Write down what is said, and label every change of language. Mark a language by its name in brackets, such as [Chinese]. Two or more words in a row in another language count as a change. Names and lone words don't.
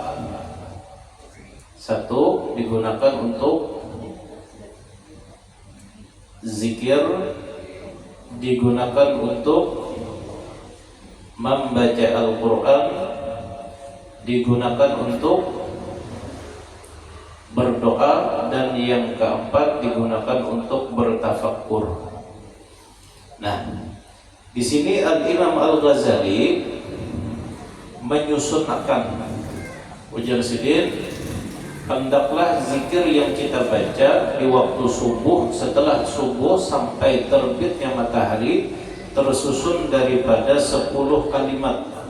[Indonesian] 1 digunakan untuk zikir, digunakan untuk membaca Al-Quran, digunakan untuk berdoa, dan yang keempat digunakan untuk bertafakkur. Nah, di sini Al-Imam Al-Ghazali menyusunkan, ujar sidin, hendaklah zikir yang kita baca di waktu subuh, setelah subuh sampai terbitnya matahari tersusun daripada 10 kalimat.